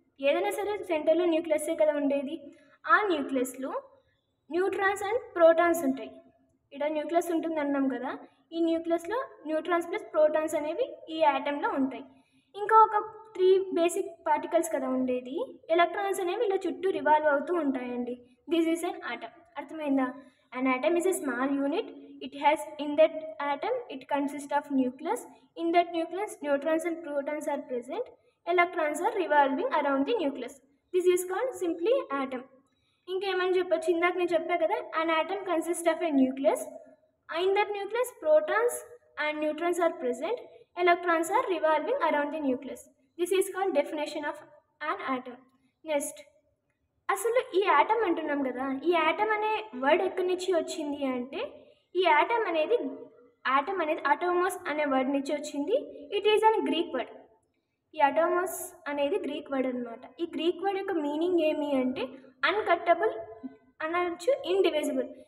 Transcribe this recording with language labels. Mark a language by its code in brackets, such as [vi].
[te] ఏదైనా సరే సెంటర్లో న్యూక్లియస్సే కదా ఉండేది. ఆ న్యూక్లియస్లో న్యూట్రాన్స్ అండ్ ప్రోటాన్స్ ఉంటాయి. ఇక్కడ న్యూక్లియస్ ఉంటుంది అన్నాం కదా, ఈ న్యూక్లియస్లో న్యూట్రాన్స్ ప్లస్ ప్రోటాన్స్ అనేవి ఈ ఆటంలో ఉంటాయి. ఇంకా ఒక 3 బేసిక్ పార్టికల్స్ కదా ఉండేది. ఎలక్ట్రాన్స్ అనేవి ఇలా చుట్టూ రివాల్వ్ అవుతూ ఉంటాయండి. [en] This is an atom. [te] అర్థమైందా? [en] An atom is a small unit. It has, in that atom, it consists of nucleus. In that nucleus, neutrons and protons are present. Electrons are revolving around the nucleus. This is called simply atom. [te] ఇంకేమని చెప్పొచ్చు, ఇందాక నేను చెప్పా కదా, [en] an atom consists of a nucleus. In that nucleus, protons and neutrons are present. Electrons are revolving around the nucleus. This is called definition of an atom. [te] Next, అసలు ఈ atom అంటున్నాం కదా, ఈ ఆటమ్ అనే వర్డ్ ఎక్కడి నుంచి వచ్చింది అంటే, ఈ ఆటమ్ అనేది అటోమస్ అనే వర్డ్ నుంచి వచ్చింది. [en] It is an Greek word. [te] ఈ అటోమస్ అనేది గ్రీక్ వర్డ్ అనమాట. ఈ గ్రీక్ వర్డ్ యొక్క మీనింగ్ ఏమి అంటే అన్కట్టబుల్ అనొచ్చు, ఇండివిజిబుల్.